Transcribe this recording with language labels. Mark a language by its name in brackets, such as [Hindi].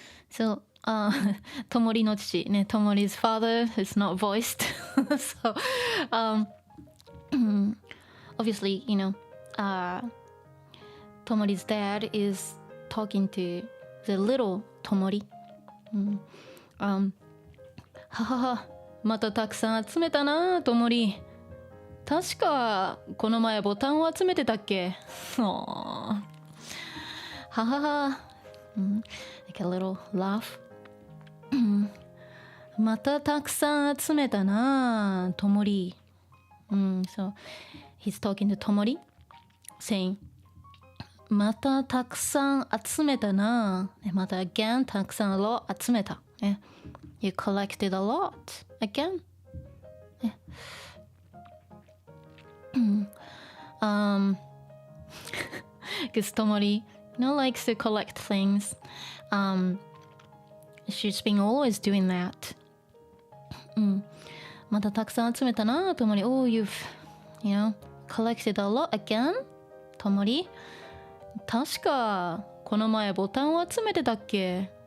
[English] So, [Japanese] Tomori no chichi, ne, [English] Tomori's father is not voiced. So, obviously, Tomori's dad is talking to the little Tomori. [Japanese] 母、またたくさん集めたな、Tomori。確か、この前ボタンを集めてたっけ？ [English] ははは。Like a little laugh. [Japanese] またたくさん集めたな、Tomori. [English] So he's talking to Tomori, saying, [Japanese] またたくさん集めたな。また [English] again [Japanese] たくさん [English] a lot [Japanese] 集めた。 [English] You collected a lot again. Because Tomori, likes to collect things. She's been always doing that. [Japanese] またたくさん集めたな、Tomori. [English] Oh, you've, collected a lot again, Tomori. [Japanese] 確か、この前ボタンを集めてたっけ？